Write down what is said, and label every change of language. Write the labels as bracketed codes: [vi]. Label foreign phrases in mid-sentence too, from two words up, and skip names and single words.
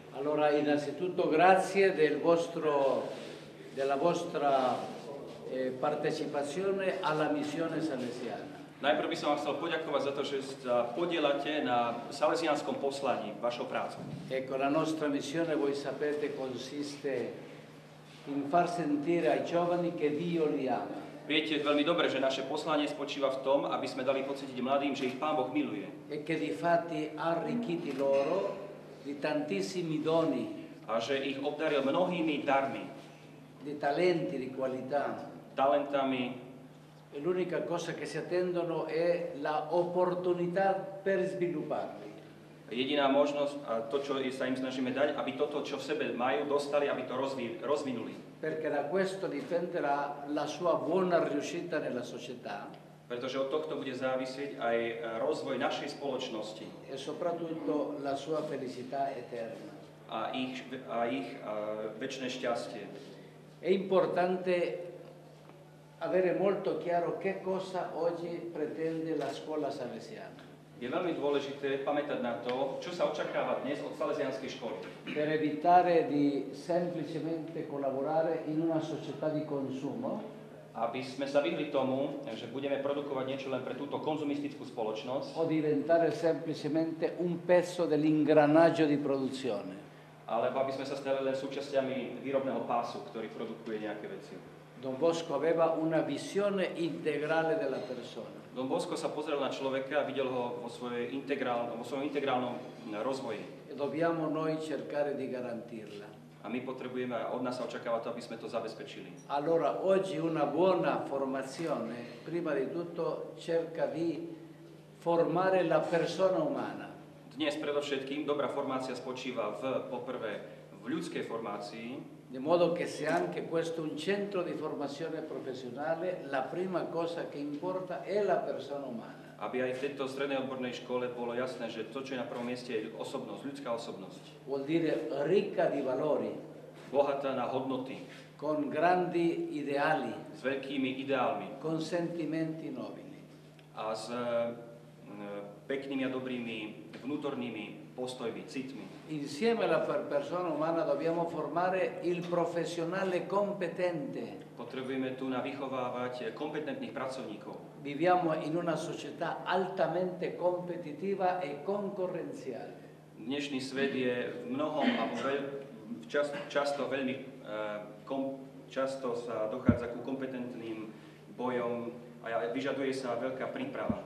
[it] Allora, innanzitutto grazie della vostra partecipazione alla missione salesiana. [sk] Najprv by som vám chcel poďakovať za to, že sa podielate na salesianskom poslaní vašou prácou. [it] Ecco, la nostra missione, voi sapete, consiste in far sentire ai giovani che Dio li ama. [sk] Viete veľmi dobre, že naše poslanie spočíva v tom, aby sme dali pocítiť mladým, že ich Pán Boh miluje. [it] E che difatti ha arricchiti loro di tantissimi doni, [sk] A že ich obdaril mnohými darmi, [it] di talenti, di qualità. [sk] talentami. [it] E l'unica cosa che si attendono è la opportunità per svilupparli. [sk] Jediná možnosť a to, čo sa im snažíme dať, aby toto, čo v sebe majú, dostali, aby to rozvinuli. [it] Perché da questo dipenderà la sua buona riuscita nella società [sk] Pretože od tohto bude závisieť aj rozvoj našej spoločnosti [it] e soprattutto la sua felicità eterna. [sk] a ich večné šťastie. [it] È importante avere molto chiaro che cosa oggi pretende la scuola salesiana. [sk] Je veľmi dôležité pamätať na to, čo sa očakáva dnes od salesianskej školy. [it] Per evitare di semplicemente collaborare in una società di consumo, [sk] Aby sme sa vyhli tomu, že budeme produkovať niečo len pre túto konzumistickú spoločnosť, [it] o diventare semplicemente un pezzo dell'ingranaggio di produzione. [sk] alebo aby sme sa stali len súčasťami výrobného pásu, ktorý produkuje nejaké veci. [it] Don Bosco aveva una visione integrale della persona. [sk] Don Bosco sa pozrel na človeka a videl ho vo svojom integrálnom rozvoji. [it] E dobbiamo noi cercare di garantirla. [sk] A my potrebujeme, a od nás sa očakáva to, aby sme to zabezpečili. [it] Allora, oggi una buona formazione, prima di tutto, cerca di formare la persona umana. [sk] Dnes predovšetkým dobrá formácia spočíva poprvé v ľudskej formácii, [it] De modo che se anche questo è un centro di formazione professionale, la prima cosa che importa è la persona umana. [sk] aby aj v tejto strednej odbornej škole bolo jasné, že to, čo je na prvom mieste, je osobnosť, ľudská osobnosť. [it] Vuol dire ricca di valori, [sk] Bohatá na hodnoty, [it] con grandi ideali, [sk] s veľkými ideálmi [it] con sentimenti nobili. [sk] a s peknými a dobrými vnútornými postojmi, citmi. [it] Insieme alla persona umana dobbiamo formare il professionale competente. [sk] Potrebujeme tu vychovávať kompetentných pracovníkov. [it] Viviamo in una società altamente competitiva e concorrenziale. [sk] Dnešný svet je v mnohom, alebo často sa dochádza ku kompetentným bojom a vyžaduje sa veľká príprava.